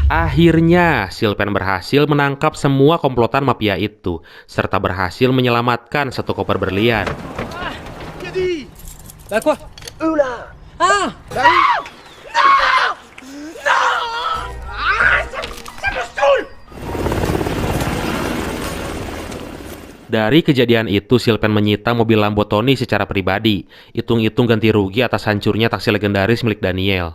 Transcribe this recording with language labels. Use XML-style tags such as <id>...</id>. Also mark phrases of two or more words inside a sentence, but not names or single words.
<id>Akhirnya, Sylvain berhasil menangkap semua komplotan mafia itu, serta berhasil menyelamatkan satu koper berlian.</id> <fr>Bah quoi? Eux là. Ah!</fr> <id>Dari kejadian itu, Sylvain menyita mobil Lamborghini secara pribadi, hitung-hitung ganti rugi atas hancurnya taksi legendaris milik Daniel.</id>